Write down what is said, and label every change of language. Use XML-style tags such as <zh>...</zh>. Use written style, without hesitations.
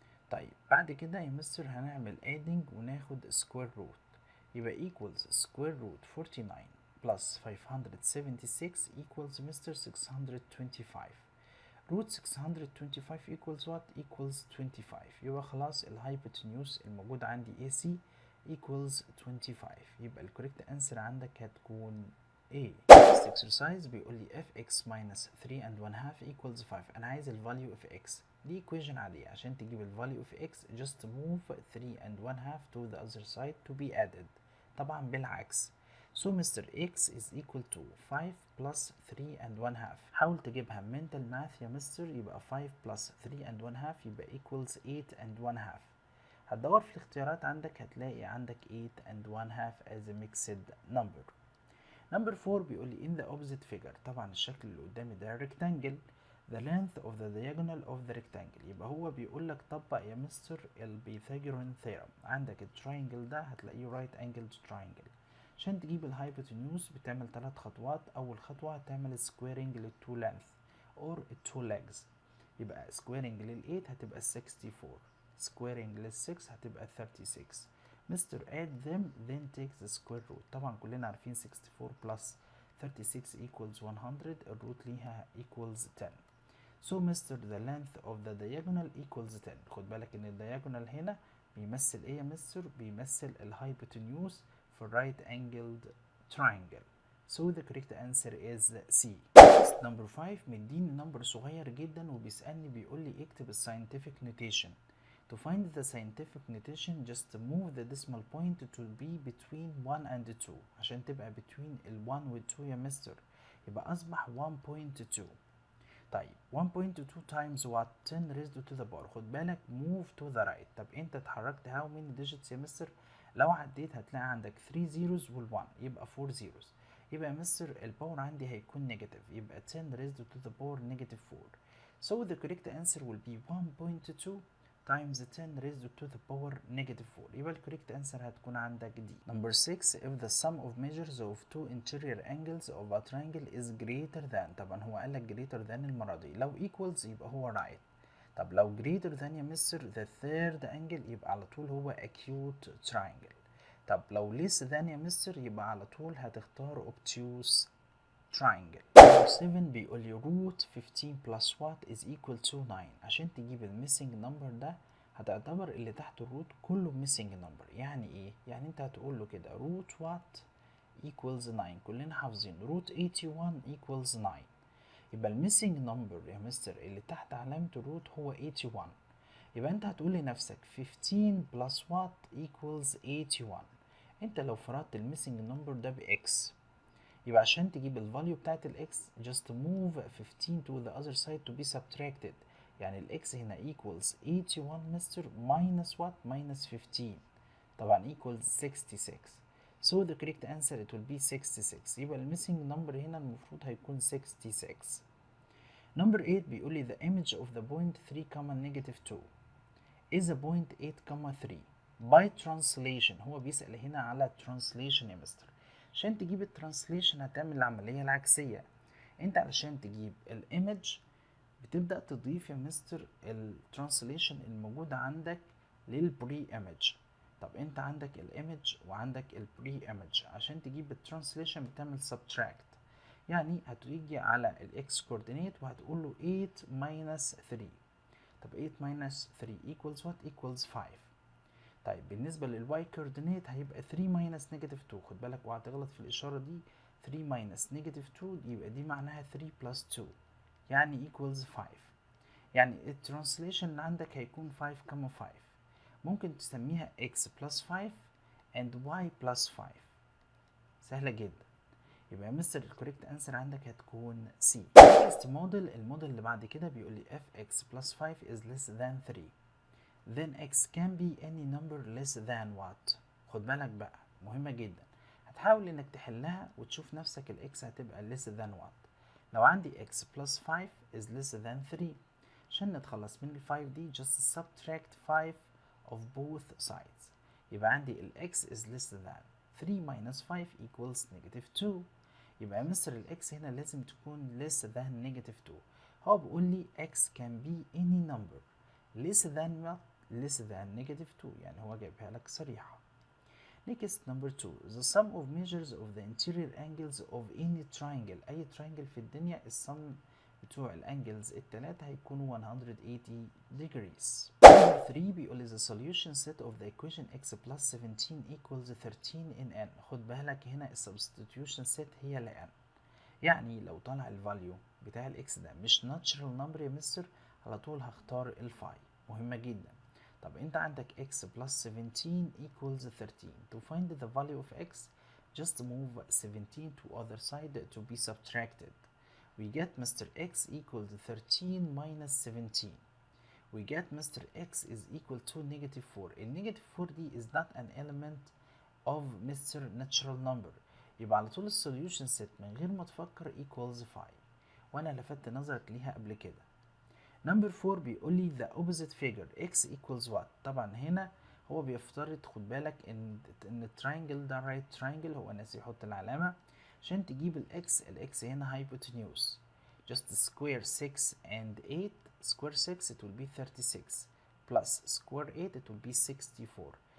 <ar>طيب بعد كده يا مستر هنعمل adding وناخد square root، يبقى equals</ar> <en>square root 49 plus 576 equals</en> <ar>مستر 625.</ar> <en>root 625 equals what? equals 25.</en> <ar>يبقى خلاص الهايبوتنيوس الموجود عندي AC equals 25. يبقى الكوريكت انسر عندك هتكون A.</ar> <en>Next exercise بيقول لي fx minus 3 and 1/2 equals 5.</en> <ar>أنا عايز ال value of x. دي equation عادية، عشان تجيب ال</ar> <en>value of x just move 3 and 1/2 to the other side to be added.</en> <ar>طبعا بالعكس.</ar> <en>So Mr. x is equal to 5 plus 3 and 1/2. حاول تجيبها mental math يا mister, يبقى 5 plus 3 and 1/2 يبقى equals 8 and 1/2.</en> <ar>هتدور في الاختيارات عندك هتلاقي عندك 8 and 1/2</ar> <en>as a mixed number. Number 4 بيقول لي in the opposite figure. طبعا الشكل اللي قدامي ده rectangle the length of the diagonal of the rectangle.</en> <ar>يبقى هو بيقول لك طبق يا مستر البيثاغوران theorem. عندك التراينجل ده هتلاقيه</ar> <en>right angled triangle.</en> <ar>عشان تجيب الهايبوتنيوس بتعمل 3 خطوات. اول خطوة هتعمل squaring لل two length or two legs. يبقى سكويرنج لل8 هتبقى 64، سكويرنج لل6 هتبقى 36.</ar> <en>Mister add them then take the square root.</en> <ar>طبعا كلنا عارفين</ar> <en>64 plus 36 equals 100،</en> <ar>الروت ليها equals 10.</ar> <en>So Mr. the length of the diagonal equals 10.</en> <ar>خد بالك ان الدياجونال هنا بيمثل ايه يا مستر؟ بيمثل الهايبوتنيوس في</ar> <en>right angled triangle. So the correct answer is C. Number 5</en> <ar>مديني نمبر صغير جدا وبيسألني بيقول لي اكتب scientific notation.</ar> <en>To find the scientific notation just move the decimal point to be between 1 and 2.</en> <ar>عشان تبقى between ال 1 وال 2 يا مستر يبقى أصبح 1.2. طيب</ar> <en>1.2 times what؟ 10 raised to the power.</en> <ar>خد بالك</ar> <en>move to the right.</en> <ar>طب انت اتحركت how many digits يا مستر؟ لو عديت هتلاقي عندك 3 zeros وال 1 يبقى 4 zeros. يبقى يا مستر الباور عندي هيكون نيجاتيف، يبقى</ar> <en>10 raised to the power negative 4. So the correct answer will be 1.2 times 10 raised to the power negative 4.</en> <ar>يبقى ال correct answer هتكون عندك دي.</ar> <en>Number 6 if the sum of measures of two interior angles of a triangle is greater than.</en> <ar>طبعا هو قال لك greater than المرة دي، لو equals يبقى هو right. طب لو</ar> <en>greater than</en> <ar>يا مستر the third angle يبقى على طول هو acute triangle. طب لو</ar> <en>less than</en> <ar>يا مستر يبقى على طول هتختار obtuse triangle.</ar> <en>7 بيقول لي root 15 plus what is equal to 9.</en> <ar>عشان تجيب الميسنج نمبر ده هتعتبر اللي تحت الروت كله ميسنج نمبر. يعني ايه؟ يعني انت هتقول له كده</ar> <en>root what equals 9.</en> <ar>كلنا حافظين</ar> <en>root 81 equals 9.</en> <ar>يبقى الميسنج نمبر يا مستر اللي تحت علامة الروت هو 81. يبقى انت هتقول لنفسك</ar> <en>15 plus what equals 81.</en> <ar>انت لو فرضت الميسنج نمبر ده بx يبقى عشان تجيب الفاليو بتاعت الاكس</ar> <en>just move 15 to the other side to be subtracted.</en> <ar>يعني الاكس هنا</ar> <en>equals 81</en> <ar>مستر minus what minus 15 طبعا equals 66.</ar> <en>So the correct answer it will be 66.</en> <ar>يبقى الميسنج نمبر هنا المفروض هيكون 66.</ar> <en>Number 8 بيقول لي the image of the point 3, negative 2 is a point 8, 3 by translation.</en> <ar>هو بيسأل هنا على translation يا مستر. عشان تجيب الترانسليشن هتعمل العملية العكسية. انت علشان تجيب الايمج بتبدأ تضيف يا مستر الترانسليشن الموجودة عندك للبري ايمج. طب انت عندك الايمج وعندك البري ايمج، عشان تجيب الترانسليشن بتعمل subtract. يعني هتيجي على الاكس كوردينيت وهتقول له</ar> <en>8 minus 3. طب 8 minus 3 equals what equals 5.</en> <ar>طيب بالنسبة للواي كوردينيت هيبقى</ar> <en>3 minus negative 2.</en> <ar>خد بالك اوعى تغلط في الإشارة دي.</ar> <en>3 minus negative 2 يبقى دي معناها 3 plus 2 يعني equals 5.</en> <ar>يعني الترانسليشن اللي عندك هيكون 5, 5.</ar> <en>ممكن تسميها x plus 5 and y plus 5.</en> <ar>سهلة جدا. يبقى يا مستر الكوريكت انسر عندك هتكون C. next موديل، الموديل اللي بعد كده بيقول لي</ar> <en>fx plus 5 is less than 3. then x can be any number less than what.</en> <ar>خد بالك بقى مهمة جدا، هتحاول انك تحلها وتشوف نفسك الاكس هتبقى less than what. لو عندي</ar> <en>x plus 5 is less than 3، عشان نتخلص من ال 5 دي just subtract 5 of both sides.</en> <ar>يبقى عندي ال</ar> <en>x is less than 3 minus 5 equals negative 2.</en> <ar>يبقى يا مستر الاكس هنا لازم تكون less than negative 2. هو بيقول لي</ar> <en>x can be any number less than what less than negative 2، يعني هو جايبها لك صريحة. Next number 2 the sum of measures of the interior angles of any triangle.</en> <ar>أي triangle في الدنيا السم بتوع الانجلز التلاتة هيكونوا</ar> <en>180 degrees. Number 3 بيقول لي the solution set of the equation x plus 17 equals 13 in n.</en> <ar>خد بالك هنا السبستيتيوشن set هي ل n. يعني لو طلع الفاليو بتاع الاكس ده مش natural number يا مستر على طول هختار الفاي. مهمة جدا. طب انت عندك</ar> <en>x plus 17 equals 13. To find the value of x just move 17 to other side to be subtracted. We get Mr. x equals 13 minus 17. We get Mr. x is equal to negative 4.</en> <ar>النيجاتيف 4 دي</ar> <en>is not an element of Mr. natural number.</en> <ar>يبقى على طول السوليوشن set من غير ما تفكر equals 5، وانا لفت نظرك ليها قبل كده. نمبر 4 بيقول لي</ar> <en>the opposite figure x equals what.</en> <ar>طبعا هنا هو بيفترض خد بالك ان التراينجل ده</ar> <en>right triangle،</en> <ar>هو ناسي يحط العلامة عشان تجيب الاكس هنا hypotenuse.</ar> <en>just square 6 and 8. square 6 it will be 36 plus square 8 it will be 64.</en>